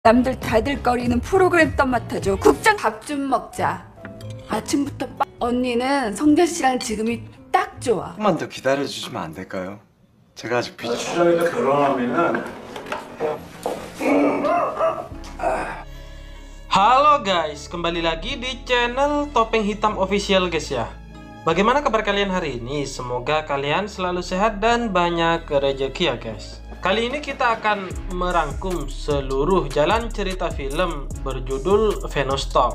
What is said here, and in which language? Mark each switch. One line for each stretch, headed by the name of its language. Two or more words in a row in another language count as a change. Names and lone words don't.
Korean: 남들 다들거리는 프로그램 떡 맡아줘. 국장 밥 좀 먹자. 아침부터 언니는 성재 씨랑 지금이 딱 좋아. 조금만 더 기다려주시면 안 될까요? 제가 아직 추정이가 결혼하면은
Indonesian: Halo guys, kembali lagi di channel Topeng Hitam Official guys ya. Bagaimana kabar kalian hari ini? Semoga kalian selalu sehat dan banyak rezeki ya guys. Kali ini kita akan merangkum seluruh jalan cerita film berjudul Fenostop.